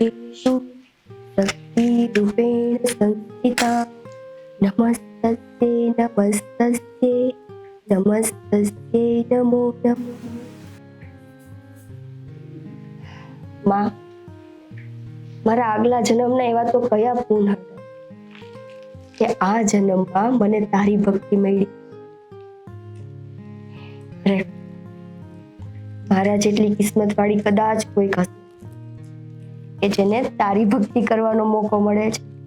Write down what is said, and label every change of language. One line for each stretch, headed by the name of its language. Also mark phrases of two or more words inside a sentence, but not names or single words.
Sanskrit: शक्ति रूपेण संस्थिता नमस्तस्यै नमस्तस्यै नमस्तस्यै नमो नमः।
Gujarati: માં, મારા આગલા જન્મના એવા તો કયા પૂન હતા કે આ જન્મમાં મને તારી ભક્તિ મળી। મારા જેટલી કિસ્મત વાળી કદાચ કોઈ હશે કે જેને તારી ભક્તિ કરવાનો મોકો મળે છે।